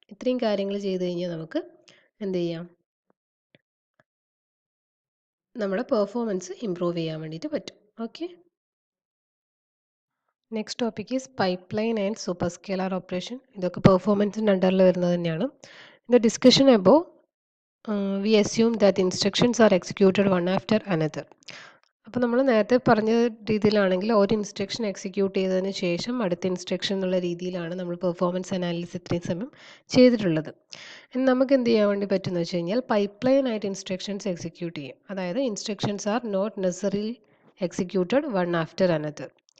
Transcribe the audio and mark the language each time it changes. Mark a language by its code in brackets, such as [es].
[ml] ഇത്രയും കാര്യങ്ങൾ ചെയ്ത് കഴിഞ്ഞാൽ നമുക്ക് എന്ത് ചെയ്യാം, നമ്മുടെ പെർഫോമൻസ് ഇമ്പ്രൂവ് ചെയ്യാൻ വേണ്ടിയിട്ട് പറ്റും. [en] Okay, next topic is pipeline and super scalar operation. [ml] ഇതൊക്കെ പെർഫോമൻസിൻ്റെ അണ്ടറിൽ വരുന്നത് തന്നെയാണ്. [en] In the discussion above we assume that instructions are executed one after another. [ml] അപ്പോൾ നമ്മൾ നേരത്തെ പറഞ്ഞ രീതിയിലാണെങ്കിൽ ഒരു ഇൻസ്ട്രക്ഷൻ എക്സിക്യൂട്ട് ചെയ്തതിന് ശേഷം അടുത്ത ഇൻസ്ട്രക്ഷൻ എന്നുള്ള രീതിയിലാണ് നമ്മൾ പെർഫോമൻസ് അനാലിസിസ് ഇത്രയും സമയം ചെയ്തിട്ടുള്ളത്. നമുക്ക് എന്ത് ചെയ്യാൻ വേണ്ടി പറ്റുമെന്ന് വെച്ച് കഴിഞ്ഞാൽ പൈപ്പ് ലൈൻ ആയിട്ട് ഇൻസ്ട്രക്ഷൻസ് എക്സിക്യൂട്ട് ചെയ്യും. [en] അതായത് instructions are not necessarily executed one after another.